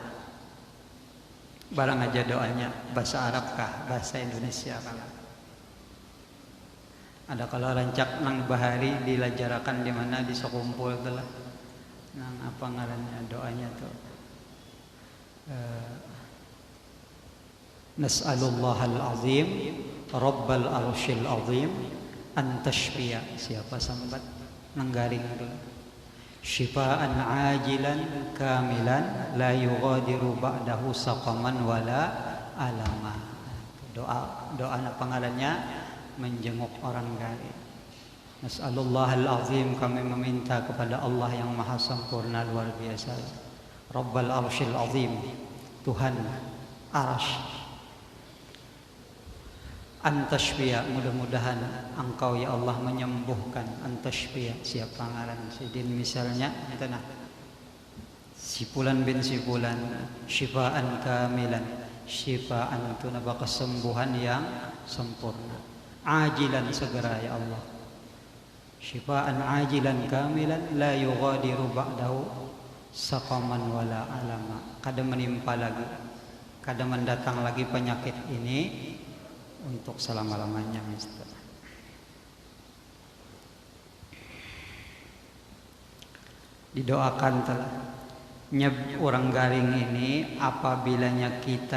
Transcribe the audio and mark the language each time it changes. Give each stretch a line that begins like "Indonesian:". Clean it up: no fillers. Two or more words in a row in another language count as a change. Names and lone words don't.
Banjar: Barang aja doanya bahasa Arab kah, bahasa Indonesia kah? Ada kalau rancak nang bahari dilajarakan di mana di sekumpul telah nang apa ngarannya doanya tuh
Arabic: نسأل الله العظيم رب العرش العظيم أن تشفي,
Banjar: siapa sambat nanggaring dulu,
Arabic: شفاء عاجلا كاملا لا يغادر بعده سقما ولا ألما.
Banjar: Doa apa ngarannya menjenguk orang garing.
Arabic: نسأل الله العظيم,
Banjar: kami meminta kepada Allah yang maha sempurna luar biasa,
Arabic: رب العرش العظيم,
Banjar: Tuhan arasy, antashfiya, mudah-mudahan engkau ya Allah menyembuhkan. Antashfiya siapa ngaran sidin misalnya itu nah Sipulan bin Sipulan,
Arabic: شفاء كاملا,
Banjar: syifaan itu napa kesembuhan yang sempurna,
Arabic: ajilan
Banjar: segera ya Allah,
Arabic: شفاء عاجلا كاملا لا يغادر بعده سقما ولا ألما,
Banjar: kada menimpa lagi, kada mendatang lagi penyakit ini untuk selama-lamanya. Mister didoakan telah orang garing ini apabilanya kita